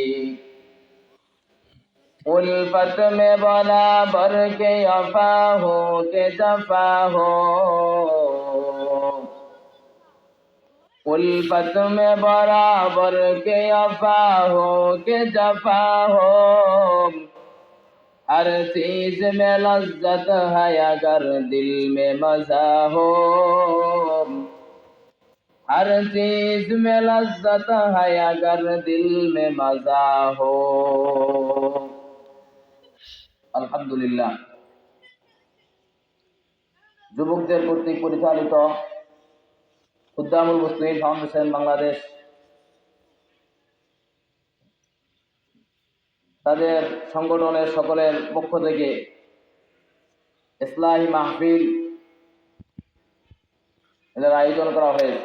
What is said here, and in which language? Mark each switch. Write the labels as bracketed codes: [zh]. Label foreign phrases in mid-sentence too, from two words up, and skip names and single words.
[ur] الفت میں برابر کے وفا ہو کہ جفا ہو، الفت میں برابر کے وفا ہو کہ جفا ہو، ہر چیز میں لذت ہے اگر دل میں مزہ ہو، ہر چیز میں لذت ہے اگر دل میں مزہ ہو. [bn] আলহামদুলিল্লাহ। যুবকদের কর্তৃক পরিচালিত খুদ্দামুল মুসলিমিন ফাউন্ডেশন বাংলাদেশ তাদের সংগঠনের সকলের পক্ষ থেকে ইসলাহি মাহফিল এদের আয়োজন করা হয়েছে।